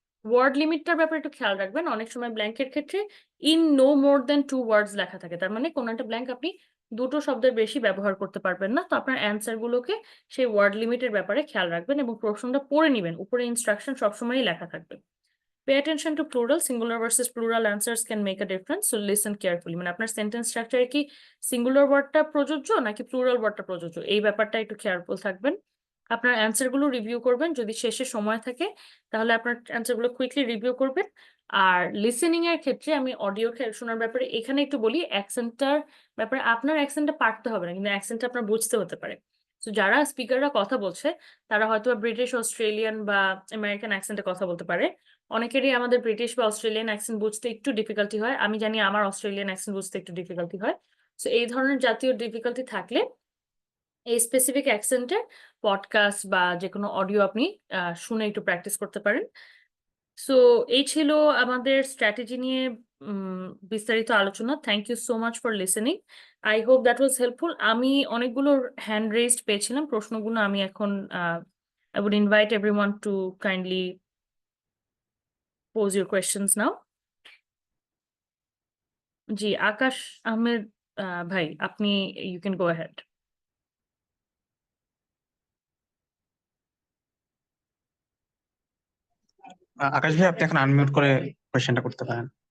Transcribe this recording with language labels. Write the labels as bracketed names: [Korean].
[Bangla] Word লিমিটটার ব্যাপারে একটু খেয়াল রাখবেন। অনেক সময় ব্ল্যাঙ্কের ক্ষেত্রে ইন নো মোর দেন 2 ওয়ার্ডস লেখা থাকে, তার মানে কোনো একটা ব্ল্যাঙ্ক আপনি 2টো শব্দের বেশি ব্যবহার করতে পারবেন না। তো আপনার অ্যান্সার গুলোকে সেই ওয়ার্ড লিমিটের ব্যাপারে খেয়াল রাখবেন এবং প্রশ্নটা পড়ে নেবেন, উপরে ইনস্ট্রাকশন সবসময়ই লেখা থাকবে। [English] Pay attention to plural, singular versus plural answers can make a difference, so listen carefully. [Bangla] মানে আপনার সেন্টেন্স স্ট্রাকচারে কি সিঙ্গুলার ওয়ার্ডটা প্রযোজ্য নাকি প্লুরাল ওয়ার্ডটা প্রযোজ্য, এই ব্যাপারটা একটু কেয়ারফুল থাকবেন। আপনার অ্যান্সার গুলো রিভিউ করবেন, যদি শেষে সময় থাকে তাহলে আপনার অ্যান্সার গুলো কুইকলি রিভিউ করবেন। আর লিসেনিং এর ক্ষেত্রে আমি অডিও শোনার ব্যাপারে এখানে একটু বলি, অ্যাকসেন্টটার ব্যাপারে আপনার অ্যাকসেন্টটা পারতে হবে না, কিন্তু অ্যাকসেন্টটা আপনার বুঝতে হতে পারে। তো যারা স্পিকাররা কথা বলছে তারা হয়তো ব্রিটিশ, অস্ট্রেলিয়ান বা আমেরিকান অ্যাকসেন্টে কথা বলতে পারে। অনেকেরই আমাদের ব্রিটিশ বা অস্ট্রেলিয়ান অ্যাকসেন্ট বুঝতে একটু ডিফিকাল্টি হয়, আমি জানি আমার অস্ট্রেলিয়ান অ্যাকসেন্ট বুঝতে একটু ডিফিকাল্টি হয়। তো এই ধরনের জাতীয় ডিফিকাল্টি থাকলে এই স্পেসিফিক অ্যাকসেন্টে পডকাস্ট বা যে কোনো অডিও আপনি শুনে একটু প্র্যাকটিস করতে পারেন। সো এই ছিল আমাদের স্ট্র্যাটেজি নিয়ে বিস্তারিত আলোচনা। [English] Thank you so much for listening. I hope that was helpful. [Bangla] আমি অনেকগুলো হ্যান্ড রেজড পেয়েছিলাম, প্রশ্নগুলো আমি এখন [English] I would invite everyone to kindly pose your questions now. [Bangla] জি, আকাশ আহমেদ ভাই, আপনি [English] you can go ahead. [Bangla] আকাশ ভাই, আপনি এখন আনমিউট করে কোয়েশ্চেনটা করতে পারেন।